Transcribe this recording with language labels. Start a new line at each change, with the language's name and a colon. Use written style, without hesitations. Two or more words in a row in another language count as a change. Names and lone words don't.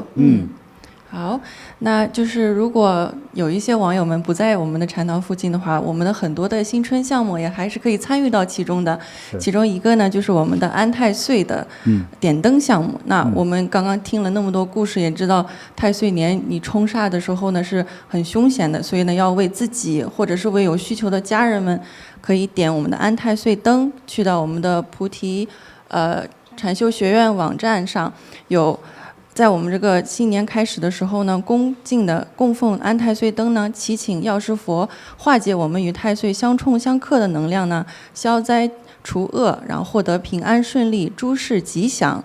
Chinese: 好，那就是如果有一些網友們不在我們的禪堂附近的話，我們的很多的新春項目也還是可以參與到其中的。其中一個呢，就是我們的安太歲的點燈項目。那我們剛剛聽了那麼多故事，也知道太歲年你衝煞的時候呢是很兇險的，所以呢要為自己或者是為有需求的家人們，可以點我們的安太歲燈，去到我們的菩提禪修學院網站上有。在我們這個新年開始的時候呢，恭敬的供奉安太歲燈呢，祈請藥師佛化解我們與太歲相衝相克的能量呢，消災除惡，然後獲得平安順利，諸事吉祥。